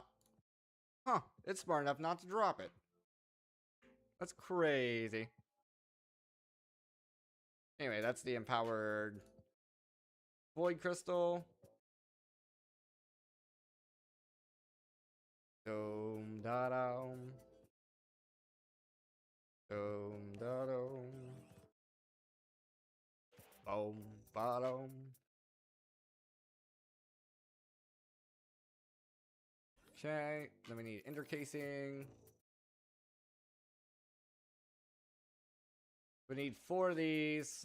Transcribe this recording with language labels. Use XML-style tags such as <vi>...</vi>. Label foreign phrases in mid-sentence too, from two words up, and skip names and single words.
<en>Huh, it's smart enough not to drop it. That's crazy. Anyway, that's the empowered void crystal. Dome da dome. Dome da dome. Boom bottom. Okay, then we need intercasing. We need 4 of these.</en>